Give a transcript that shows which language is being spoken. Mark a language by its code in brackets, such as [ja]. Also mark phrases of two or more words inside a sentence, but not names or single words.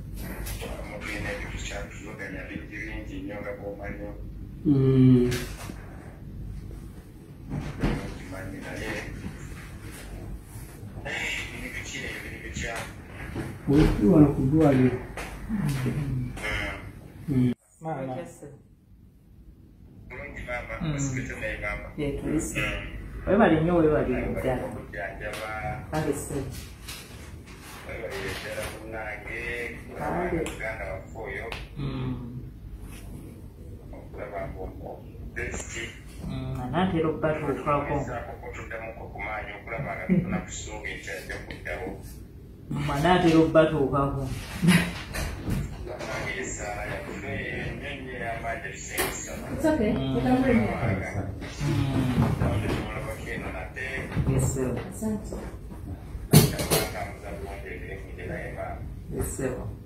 [sw] Ukiwa na kujua leo. Mama. [lg] Webali nnyo webali ddala. Agese. Anatera okubatuukako. Anatera okubatuukako. [en] It's okay. Yes, sir. Yes, sir.